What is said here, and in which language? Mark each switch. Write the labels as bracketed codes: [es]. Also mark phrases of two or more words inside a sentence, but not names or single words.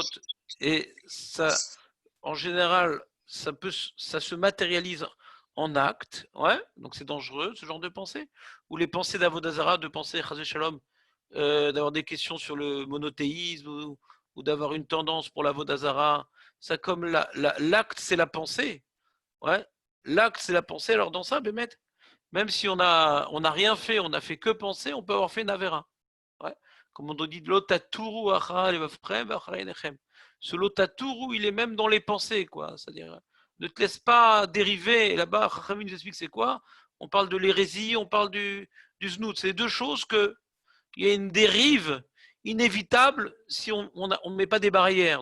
[fr] et ça, en général, ça se matérialise en acte, ouais, donc c'est dangereux ce genre de pensée, ou les pensées d'Avodazara, de penser [he] חס ושלום, [fr] d'avoir des questions sur le monothéisme ou d'avoir une tendance pour l'Avodazara, ça comme l'acte c'est la pensée, ouais, l'acte c'est la pensée, alors dans ça, Bémet, même si on a rien fait, on n'a fait que penser, on peut avoir fait Navera. Ouais. Comme on dit, [he] לא תתורו אחרי לבבכם ואחרי עיניכם. [fr] Ce lotaturu, il est même dans les pensées, quoi. C'est-à-dire, ne te laisse pas dériver. Et là-bas, Chachamim nous explique c'est quoi. On parle de l'hérésie, on parle du znout. C'est deux choses que il y a une dérive inévitable si on ne met pas des barrières.